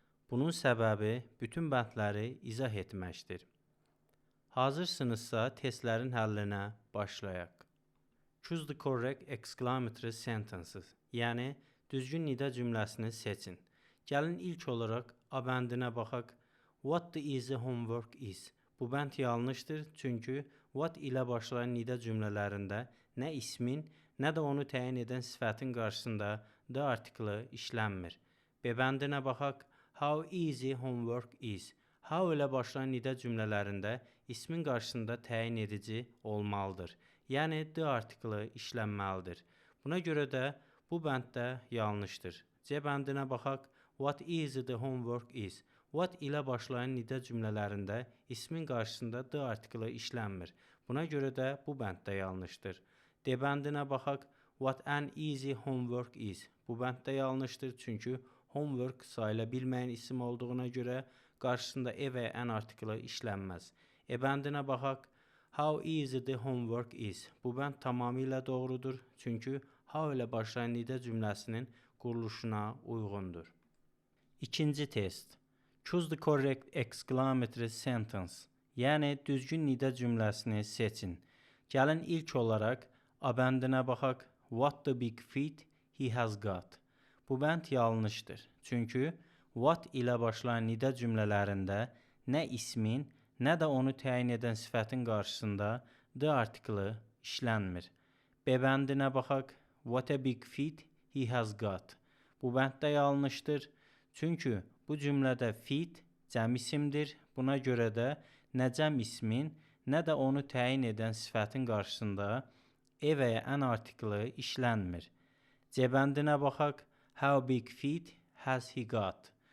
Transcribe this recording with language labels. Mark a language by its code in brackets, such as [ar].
[az] Bunun səbəbi bütün bəndləri izah etməkdir. Hazırsınızsa testlərin həllinə başlayaq. [en] Choose the correct exclamatory sentences, [az] yəni düzgün nida cümləsini seçin. Gəlin ilk olaraq A bəndinə baxaq. [en] What the easy homework is? [az] Bu bənd yanlışdır, çünki what ilə başlayan nida cümlələrində nə ismin, nə də onu təyin edən sifətin qarşısında d artiklı işlənmir. B bəndinə baxaq. [en] How easy homework is? [az] How ilə başlayan nida cümlələrində ismin qarşısında təyin edici olmalıdır. Yəni d artiklı işlənməlidir. Buna görə də bu bənddə yanlışdır. C bəndinə baxaq. [en] What easy the homework is? [az] What ilə başlayan nida cümlələrində ismin qarşısında d artiklı işlənmir. Buna görə də bu bənddə yanlışdır. D bəndinə baxaq. [en] What an easy homework is? [az] Bu bənddə yanlışdır, çünki homework sayıla bilməyən isim olduğuna görə qarşısında və an artiklı işlənməz. E bəndinə baxaq. [en] How easy the homework is? [az] Bu bənd tamamilə doğrudur, çünki how ilə başlayan nida cümləsinin quruluşuna uyğundur. İkinci test. [en] Choose the correct exclamatory sentence, [az] yəni düzgün nida cümləsini seçin. Gəlin ilk olaraq A bəndinə baxaq. [en] What the big feet he has got? [az] Bu bənd yanlışdır, çünki what ilə başlayan nida cümlələrində nə ismin, nə də onu təyin edən sifətin qarşısında d artiklı işlənmir. B bəndinə baxaq. [en] What a big feet he has got? [az] Bu bənd də yanlışdır, çünki bu cümlədə feet cəm isimdir. Buna görə də nə cəm ismin, nə də onu təyin edən sifətin qarşısında və ya an artiklı işlənmir. C bəndinə baxaq. [en] How big feet has he got?